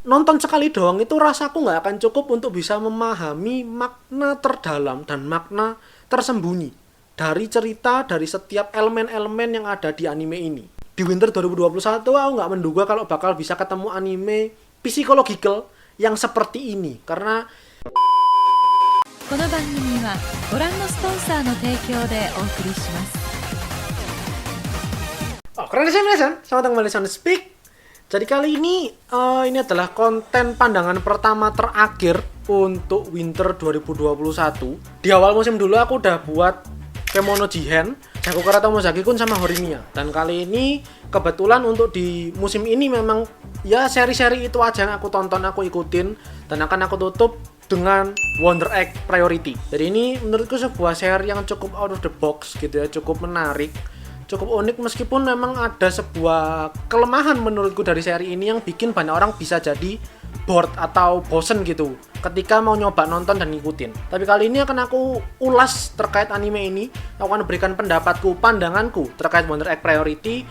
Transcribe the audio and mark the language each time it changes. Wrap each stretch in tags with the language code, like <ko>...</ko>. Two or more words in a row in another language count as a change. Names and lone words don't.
<id>nonton sekali doang itu rasaku nggak akan cukup untuk bisa memahami makna terdalam dan makna tersembunyi dari cerita dari setiap elemen-elemen yang ada di anime ini. Di Winter 2021 aku nggak menduga kalau bakal bisa ketemu anime psikologikal yang seperti ini karena</id> <ja>この番組はご覧のスポンサーの提供でお送りします。</ja> <id>keren sih selamat datang kembali di Speak. Jadi kali ini adalah konten pandangan pertama terakhir untuk Winter 2021. Di awal musim dulu aku udah buat Kemono Jihen, Sakura Tomozaki-kun sama Horimiya. Dan kali ini kebetulan untuk di musim ini memang ya seri-seri itu aja yang aku tonton, aku ikutin dan akan aku tutup dengan Wonder Egg Priority. Jadi ini menurutku sebuah seri yang cukup</id> <en>out of the box</en> <id>gitu ya, cukup menarik, cukup unik meskipun memang ada sebuah kelemahan menurutku dari seri ini yang bikin banyak orang bisa jadi bored atau bosen gitu ketika mau nyoba nonton dan ngikutin. Tapi kali ini akan aku ulas terkait anime ini, aku akan berikan pendapatku, pandanganku terkait Wonder Egg Priority.</id>